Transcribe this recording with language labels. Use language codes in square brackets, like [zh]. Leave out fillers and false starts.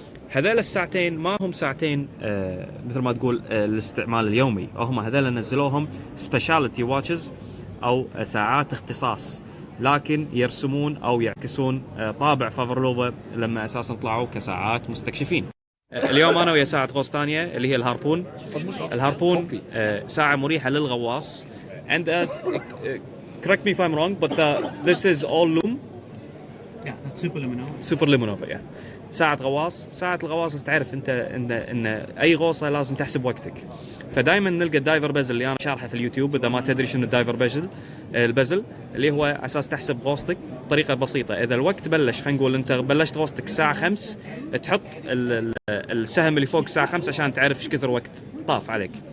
[ar] هذول الساعتين ما هم ساعتين مثل ما تقول الاستعمال اليومي، هم هذول نزلوهم [en] specialty watches [ar] أو ساعات اختصاص، لكن يرسمون أو يعكسون طابع فافرلوبا لما أساسا طلعوا كساعات مستكشفين. اليوم أنا ويا ساعة غوص ثانية اللي هي الهاربون. الهاربون ساعة مريحة للغواص. [en] And correct me if I'm wrong, but this is all loom. Yeah, [ar] سوبر ليمونوفا يعني ساعة غواص. ساعة الغواص تعرف انت ان اي غوصة لازم تحسب وقتك، فدائما نلقى الدايفر بازل اللي انا شارحه في اليوتيوب. اذا ما تدري شنو الدايفر بازل، البازل اللي هو اساس تحسب غوصتك بطريقة بسيطة. اذا الوقت بلش، خلينا نقول انت بلشت غوصتك الساعة 5، تحط السهم اللي فوق الساعة 5 عشان تعرف ايش كثر وقت طاف عليك.